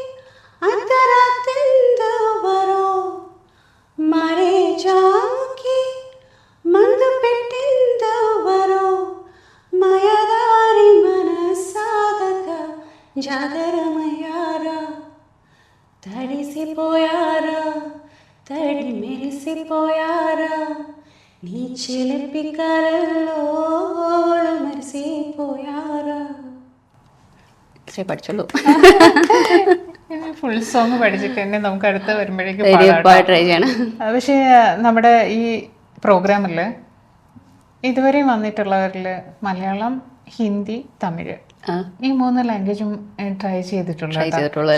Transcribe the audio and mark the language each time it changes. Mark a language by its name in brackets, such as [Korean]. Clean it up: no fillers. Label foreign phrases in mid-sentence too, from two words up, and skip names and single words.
[Telugu] అర్ధరాత్రిందెవరో మరే జాముకి మందు పెట్టిందెవరో, మాయదారి మనసాగక జాగరమయ్యారా, తడిసిపోయారా తడి మెరిసిపోయారా, నీ చిలిపి కలల్లో మరిసిపోయారా. [Malayalam] ഇത്രേ പഠിച്ചുള്ളൂ. [English] full song [Malayalam] പഠിച്ചിട്ട് തന്നെ നമുക്ക് അടുത്ത് വരുമ്പോഴേക്കും ട്രൈ ചെയ്യണം. പക്ഷേ നമ്മുടെ ഈ പ്രോഗ്രാമിൽ ഇതുവരെ വന്നിട്ടുള്ളവരിൽ മലയാളം, ഹിന്ദി, തമിഴ് ഈ 3 ലാംഗ്വേജും ട്രൈ ചെയ്തിട്ടുള്ളത്.